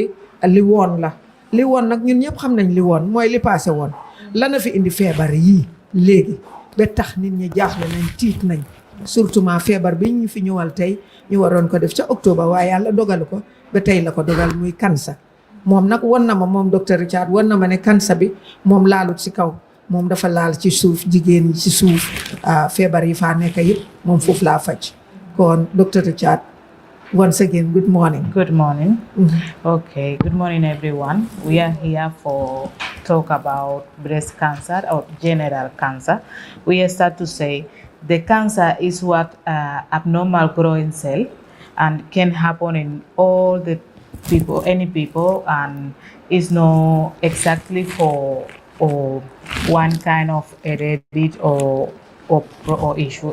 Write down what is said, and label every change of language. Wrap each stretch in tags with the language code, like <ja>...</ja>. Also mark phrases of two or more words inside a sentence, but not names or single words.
<wo>li woon la li woon nag ñun ñëpp xam nañ li woon mooy li passé woon lana fi indi feebar yii léegi ba tax nit ñi jaaxle nañ tiit nañ surtout feebar bi ñu fi ñëwal tey ñu waroon ko def ca octobre waaye yàlla dogalu ko ba tey la ko dogal muy cancer moom nag won na ma moom docteur Richard won na ma ne cancer bi moom laalut si kaw moom dafa laal ci suuf jigéen ñi ci suuf feebar yi faa nekk yëpp moom foofu laa faj kon docteur Richard</wo> <en>once again good morning. Good morning. Okay, good morning everyone. We are here for talk about breast cancer or general cancer. We start to say the cancer is what abnormal growing cell and can happen in all the people, any people, and is not exactly for or one kind of heredity or issue.</en>